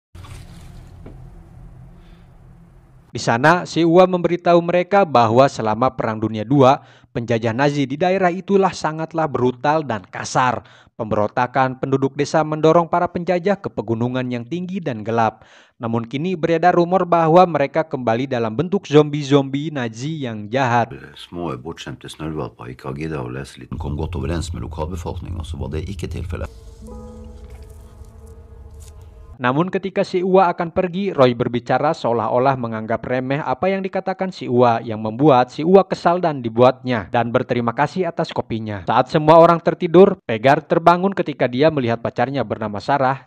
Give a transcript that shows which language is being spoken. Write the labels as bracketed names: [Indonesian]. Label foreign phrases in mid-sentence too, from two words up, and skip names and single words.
[Indonesian] Di sana, si Ua memberitahu mereka bahwa selama Perang Dunia II, penjajah Nazi di daerah itulah sangatlah brutal dan kasar. Pemberontakan penduduk desa mendorong para penjajah ke pegunungan yang tinggi dan gelap. Namun kini beredar rumor bahwa mereka kembali dalam bentuk zombie-zombie Nazi yang jahat. [Norwegian] Små bortskjemte snørrvalper ikke har giddet å lese litt, kom godt overens med lokalbefolkningen, så var det ikke tilfellet. [Indonesian] Namun ketika si Ua akan pergi, Roy berbicara seolah-olah menganggap remeh apa yang dikatakan si Ua, yang membuat si Ua kesal dan dibuatnya dan berterima kasih atas kopinya. Saat semua orang tertidur, Pegar terbangun ketika dia melihat pacarnya bernama Sarah.